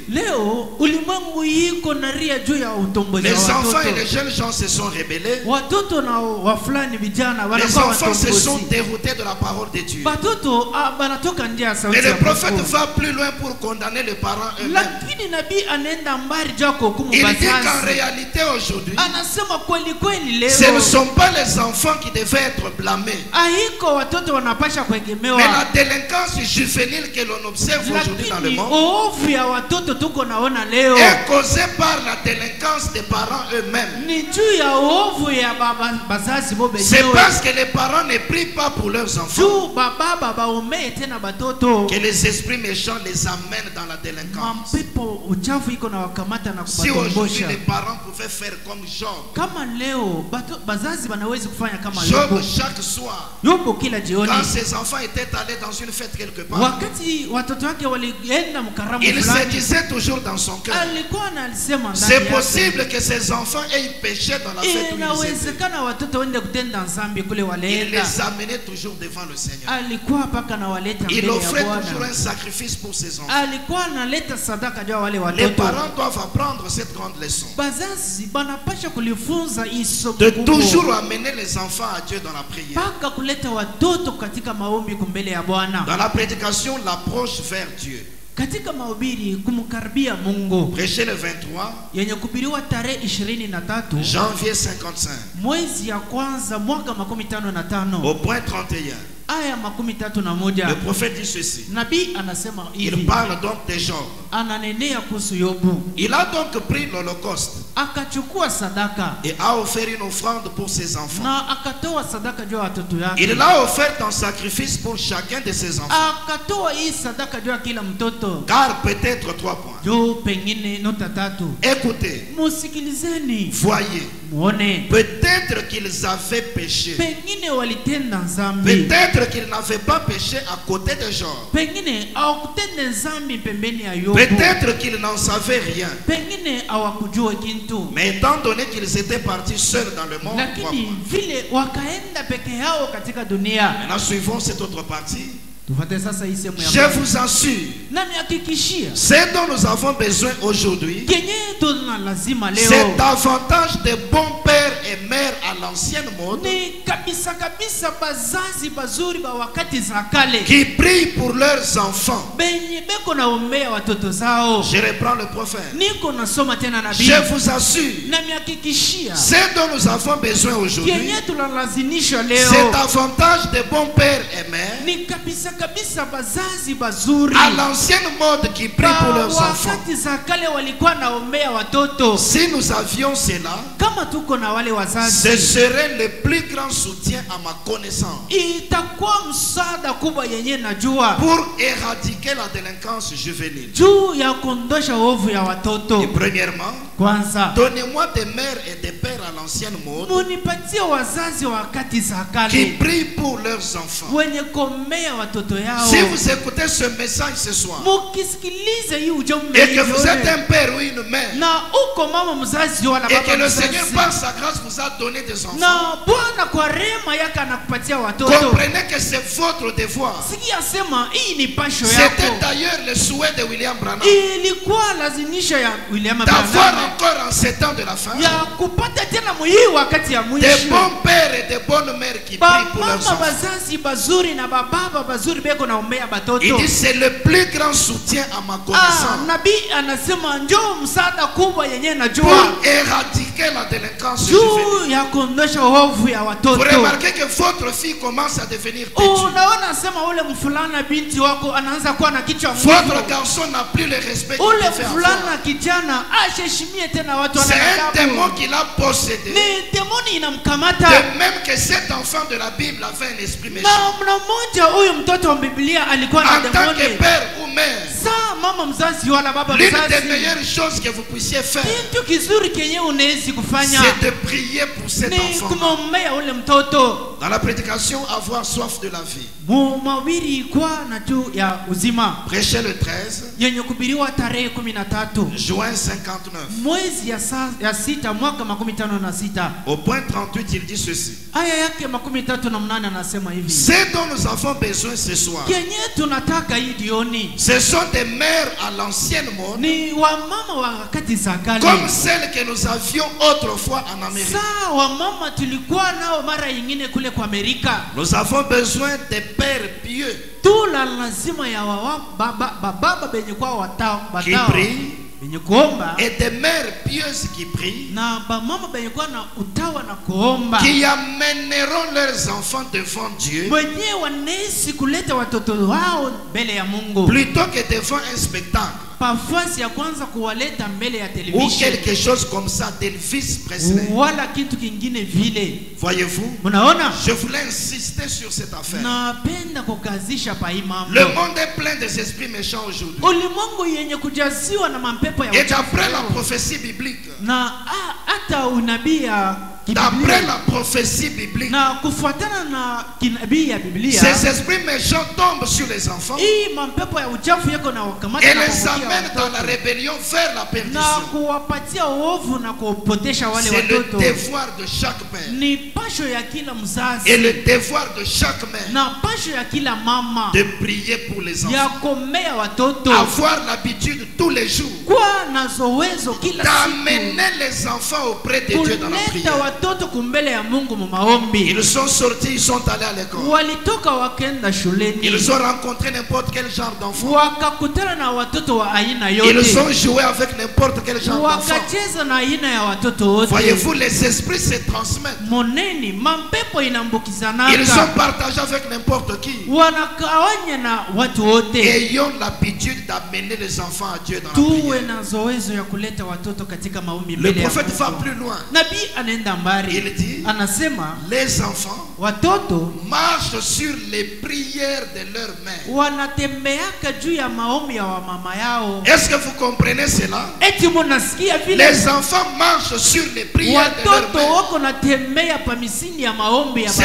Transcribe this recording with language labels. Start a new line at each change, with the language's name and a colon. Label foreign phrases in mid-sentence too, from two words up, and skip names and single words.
French: Les enfants et les jeunes gens se sont rebellés. Les enfants se sont déroutés de la parole de Dieu. Et le prophète va plus loin pour condamner les parents eux-mêmes. Il dit qu'en réalité aujourd'hui,
Swahili: nasema kweli kweli leo.
French: Ce ne sont pas les enfants qui devaient être blâmés.
Swahili: Haiko watoto wanapasha kuegemewa.
French: Mais la délinquance juvénile que l'on observe aujourd'hui dans le monde
Swahili: ovu ya watoto tuko naona leo
French: est causée par la délinquance des parents eux-mêmes.
Swahili: Ni juu ya ovu ya bazazi bo benyewe.
French: C'est parce que les parents ne prient pas pour leurs enfants
Swahili: Juu baba baomee tena batoto
French: que les esprits méchants les amènent dans la délinquance.
Swahili: Mampepo uchafu iko na wakamata na
French: Si aujourd'hui
Swahili: kubatombosha.
French: les parents pouvaient faire comme Job.
Swahili: Kama leo bazazi wanaweza kufanya kama Job Yobu.
French: chaque soir,
Swahili: Yobu kila jioni.
French: quand ses enfants étaient allés dans une fête quelque part,
Swahili: Wakati watoto wake walienda mkaramu
French: il se
Swahili: fulani.
French: disait toujours dans son cœur,
Swahili: Alikuwa analisema ndani
French: c'est
Swahili: yake.
French: possible que ses enfants aient péché dans la fête où ils étaient.
Swahili: Inawezekana watoto wende kutenda dhambi kule
French: Il
Swahili: walienda.
French: les amenait toujours devant le Seigneur.
Swahili: Alikuwa paka na waleta
French: Il
Swahili: mbele ya
French: offrait toujours
Swahili: Bwana.
French: un sacrifice pour ses enfants.
Swahili: Alikuwa analeta sadaka juu ya wale
French: Les
Swahili: watoto.
French: parents doivent apprendre cette grande leçon.
Swahili: Bazazi banapasha kulifunza iso
French: De toujours amener les enfants à Dieu dans la prière.
Swahili: paka kuleta watoto katika maombi kumbele ya Bwana.
French: Dans la prédication, l'approche vers Dieu.
Swahili: Katika mahubiri kumkaribia Mungu.
French: Prêcher le 23
Swahili: Yenye kubiriwa tarehe 23
French: janvier 55
Swahili: mwezi ya kwanza mwaka 55
French: au point 31.
Swahili: aya 31.
French: Le prophète dit ceci.
Swahili: Nabii anasema
French: Il
Swahili: hivi.
French: parle donc de Job.
Swahili: Ananenea kuhusu Yobu.
French: Il a donc pris l'holocauste
Swahili: Akachukua sadaka
French: et a offert une offrande pour ses enfants.
Swahili: na akatoa sadaka juu ya watoto yake.
French: Il l'a offert en sacrifice pour chacun de ses enfants.
Swahili: Akatoa hii sadaka juu ya kila mtoto.
French: Car peut-être 3 points.
Swahili: Juu pengine nota 3.
French: Écoutez,
Swahili: Musikilizeni.
French: voyez,
Swahili: Muone.
French: peut-être qu'ils avaient péché.
Swahili: Pengine walitenda dhambi.
French: Peut-être qu'ils n'avaient pas péché à côté de Job.
Swahili: Pengine hawakutenda dhambi pembeni ya Yobu.
French: Peut-être qu'ils n'en savaient rien.
Swahili: Pengine hawakujua kintu.
French: Mais étant donné qu'ils étaient partis seuls dans le monde, 3
Swahili: Lakini
French: points.
Swahili: vile wakaenda peke yao katika dunia.
French: Maintenant, suivons cette autre partie.
Swahili: Tufate sasa hii sehemu ya
French: Je
Swahili: kwanza.
French: vous assure,
Swahili: Nani hakikishia
French: ce dont nous avons besoin aujourd'hui,
Swahili: kenye tuna lazima leo
French: c'est davantage de bons pères et mères à l'ancienne mode
Swahili: ni kabisa kabisa bazazi bazuri ba wakati za kale
French: qui prient pour leurs enfants.
Swahili: benye beko naombea watoto zao.
French: Je reprends le prophète.
Swahili: Niko nasoma tena nabii.
French: Je vous assure,
Swahili: Na mihakikishia
French: ce dont nous avons besoin aujourd'hui,
Swahili: kenye tunalazimisha leo
French: c'est davantage de bons pères et mères
Swahili: ni kabisa kabisa bazazi bazuri
French: à l'ancienne mode qui prient pour
Swahili: ba
French: leurs enfants.
Swahili: wakati za kale walikuwa naombea watoto.
French: Si nous avions cela,
Swahili: Kama tuko na wale
French: ce
Swahili: wazazi
French: serait le plus grand soutien à ma connaissance
Swahili: itakuwa msaada kubwa yenye najua
French: pour éradiquer la délinquance juvénile.
Swahili: juu ya kuondosha ovu ya watoto.
French: Et premièrement,
Swahili: Kwanza
French: donnez-moi des mères et des pères à l'ancienne mode
Swahili: munipatie wazazi wa wakati za
French: qui
Swahili: kale
French: prient pour leurs enfants.
Swahili: wenye komea watoto yao.
French: Si vous écoutez ce message ce soir
Swahili: Mukisikilize hii ujumbe
French: et que vous
Swahili: jioni,
French: êtes un père ou une mère
Swahili: na uko mama mzazi wala
French: et que
Swahili: baba
French: le Seigneur
Swahili: mzazi,
French: par sa grâce vous a donné des enfants,
Swahili: na Bwana kwa rehema yake anakupatia watoto,
French: comprenez que c'est votre devoir.
Swahili: sikia sema hii ni pasho
French: C'était
Swahili: yako.
French: d'ailleurs le souhait de William Branham
Swahili: Ilikuwa lazimisho ya William
French: d'avoir
Swahili: Branham
French: encore en ces temps de la fin
Swahili: ya kupata tena muhii wakati ya
French: des
Swahili: mwisho
French: bons pères et des bonnes mères qui prient pour leurs
Swahili: bamama
French: enfants.
Swahili: bazazi bazuri na bababa bazuri beko naombea batoto.
French: Il dit c'est le plus grand soutien à ma connaissance
Swahili: Nabii anasema njoo msaada kubwa yenye najua
French: pour éradiquer la délinquance juvénile.
Swahili: juu ya kuondosha ovu ya
French: Vous
Swahili: watoto.
French: remarquez que votre fille commence à devenir têtue.
Swahili: Unaona sema ule mfulana binti wako anaanza kuwa na kichwa
French: Votre
Swahili: ngumu.
French: garçon n'a plus le respect qu'il
Swahili: Ule
French: devait avoir.
Swahili: mfulana kijana asheshimie tena watu
French: C'est un démon
Swahili: wanadamu.
French: qui l'a possédé.
Swahili: Ni demoni inamkamata.
French: De même que cet enfant de la Bible avait un esprit méchant.
Swahili: Na mna mmoja huyu mtoto wa Biblia alikuwa na
French: En tant que
Swahili: demoni.
French: père ou mère,
Swahili: Saa mama mzazi wala baba
French: l'une des
Swahili: mzazi,
French: meilleures choses que vous puissiez faire,
Swahili: kitu kizuri kenye unawezi kufanya
French: c'est de prier pour cet
Swahili: ni
French: enfant.
Swahili: kumwombea ule mtoto.
French: Dans la prédication, avoir soif de la vie.
Swahili: Mahubiri kwa na juu ya uzima
French: Prêchez le 13,
Swahili: yenye kubiriwa tarehe 13
French: juin 59.
Swahili: mwezi ya sita mwaka 56.
French: Au point 38, il dit ceci.
Swahili: Aya yake 38 anasema hivi:
French: Ce dont nous avons besoin ce soir,
Swahili: kenye tunataka hii jioni
French: ce sont des mères à l'ancienne mode,
Swahili: ni wamama wa wakati za kale,
French: comme celles que nous avions autrefois en Amérique.
Swahili: saa wamama tulikuwa nao mara nyingine kule kwa Amerika.
French: Nous avons besoin des pères pieux
Swahili: Tula lazima ya baba benye kwa watao
French: qui prient
Swahili: benye kuomba
French: et des mères pieuses qui prient,
Swahili: na bamama benye kuwa na utawa na kuomba,
French: qui amèneront leurs enfants devant Dieu
Swahili: wenye wanaishi kuleta watoto wao mbele ya Mungu
French: plutôt que devant un spectacle
Swahili: pafasi ya kwanza kuwaleta mbele ya
French: ou
Swahili: television
French: quelque chose comme ça d'Elvis Presley.
Swahili: wala kitu kingine vile.
French: Voyez-vous,
Swahili: Mnaona,
French: je voulais insister sur cette affaire.
Swahili: napenda kukazisha pa hii mambo.
French: Le monde est plein des esprits méchants aujourd'hui.
Swahili: Ulimwengu yenye kujaziwa na mapepo ya
French: Et
Swahili: uchafu
French: d'après la
Swahili: leo.
French: prophétie biblique,
Swahili: Na hata unabii ya
French: d'après
Swahili: kibiblia
French: la prophétie biblique,
Swahili: na kufuatana na kinabii ya Biblia,
French: ces esprits méchants tombent sur les enfants
Swahili: hii mapepo ya uchafu yako na wakamata
French: et
Swahili: na
French: les
Swahili: kuwatia
French: amènent dans la
Swahili: watoto
French: rébellion vers la
Swahili: na
French: perdition.
Swahili: kuwapatia uovu na kupotesha wale
French: C'est le
Swahili: watoto.
French: devoir de chaque père
Swahili: Ni pasho ya kila mzazi
French: et le devoir de chaque mère
Swahili: na pasho ya kila mama
French: de prier pour les
Swahili: ya
French: enfants.
Swahili: komea watoto,
French: Avoir l'habitude tous les jours
Swahili: kwa na zowezo kila siku
French: d'amener les enfants auprès de Dieu dans la
Swahili: kuleta
French: prière.
Swahili: watoto kumbele ya Mungu mu maombi.
French: Ils sont sortis, ils sont allés à l'école.
Swahili: Walitoka wakenda shuleni,
French: Ils ont rencontré n'importe quel genre d'enfant.
Swahili: wakakutana na watoto wa aina
French: Ils
Swahili: yote,
French: ont joué avec n'importe quel genre d'enfant.
Swahili: wakacheza na aina ya watoto wote.
French: Voyez-vous, les esprits se transmettent.
Swahili: Moneni, mampepo
French: Ils
Swahili: inaambukizanaka,
French: sont partagés avec n'importe qui.
Swahili: wanakawanya na watu wote.
French: Ayons l'habitude d'amener les enfants à Dieu dans la
Swahili: Tuwe
French: prière.
Swahili: na zoezo ya kuleta watoto katika maombi
French: Le
Swahili: mbele ya
French: prophète va
Swahili: Mungu.
French: plus loin.
Swahili: Nabii anaenda mbali,
French: Il dit,
Swahili: anasema
French: les enfants
Swahili: watoto
French: marchent sur les prières de leur mère.
Swahili: wanatembeaka juu ya maombi ya wamama yao.
French: Est-ce que vous comprenez cela?
Swahili: Eti munasikia vile
French: Les enfants marchent sur les prières de leur
Swahili: watoto
French: mère.
Swahili: wako natembea pa misini ya maombi ya